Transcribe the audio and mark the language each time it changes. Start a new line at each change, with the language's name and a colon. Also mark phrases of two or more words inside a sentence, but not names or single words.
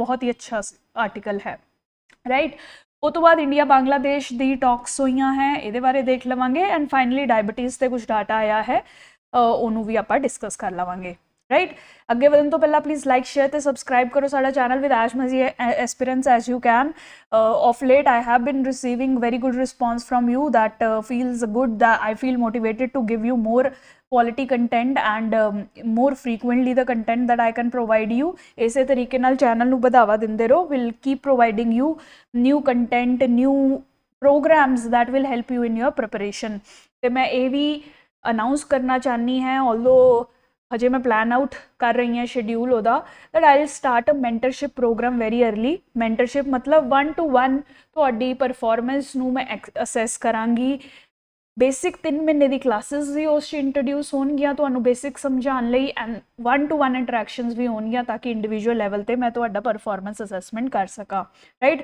Punjabi: ਬਹੁਤ ਹੀ ਅੱਛਾ ਆਰਟੀਕਲ ਹੈ। ਰਾਈਟ। ਉਹ ਤੋਂ ਬਾਅਦ ਇੰਡੀਆ ਬਾਂਗਲਾਦੇਸ਼ ਦੀ ਟਾਕਸ ਹੋਈਆਂ ਹੈ, ਇਹਦੇ ਬਾਰੇ ਦੇਖ ਲਵਾਂਗੇ।
English: And finally
Punjabi: ਡਾਇਬਟੀਜ਼ ਤੇ ਕੁਝ ਡਾਟਾ ਆਇਆ ਹੈ, ਉਹਨੂੰ ਵੀ ਆਪਾਂ ਡਿਸਕਸ ਕਰ ਲਵਾਂਗੇ। ਰਾਈਟ। ਅੱਗੇ ਵਧਣ ਤੋਂ ਪਹਿਲਾਂ
English: please like,
Punjabi: ਸ਼ੇਅਰ ਤੇ ਸਬਸਕ੍ਰਾਈਬ ਕਰੋ ਸਾਡਾ ਚੈਨਲ
English: with as much aspirance as you can. of late I have been receiving very good response from you that feels good, that I feel motivated to give you more quality content and more frequently the content that I can provide you.
Punjabi: ਇਸੇ ਤਰੀਕੇ ਨਾਲ ਚੈਨਲ ਨੂੰ ਵਧਾਵਾ ਦਿੰਦੇ ਰਹੋ।
English: will keep providing you new content, new programs that will help you in your preparation।
Punjabi: ਤੇ ਮੈਂ ਇਹ ਵੀ ਅਨਾਉਂਸ ਕਰਨਾ ਚਾਹਨੀ ਹੈ, although ਹਜੇ ਮੈਂ
English: plan out
Punjabi: ਕਰ ਰਹੀ ਹਾਂ ਸ਼ਡਿਊਲ ਉਹਦਾ,
English: that I will start a mentorship program very early.
Punjabi: ਮੈਂਟਰਸ਼ਿਪ ਮਤਲਬ 1 to 1 ਤੁਹਾਡੀ ਪਰਫੋਰਮੈਂਸ ਨੂੰ ਮੈਂ ਅਸੈਸ ਕਰਾਂਗੀ। ਬੇਸਿਕ 3 ਮਹੀਨੇ ਦੀ ਕਲਾਸਿਸ ਵੀ ਉਸ 'ਚ ਇੰਟਰੋਡਿਊਸ ਹੋਣਗੀਆਂ ਤੁਹਾਨੂੰ ਬੇਸਿਕ ਸਮਝਾਉਣ ਲਈ, ਐਂਡ 1 to 1 ਇੰਟਰੈਕਸ਼ਨਸ ਵੀ ਹੋਣਗੀਆਂ ਤਾਂ ਕਿ
English: individual level
Punjabi: 'ਤੇ ਮੈਂ ਤੁਹਾਡਾ
English: performance assessment
Punjabi: ਕਰ ਸਕਾਂ, ਰਾਈਟ।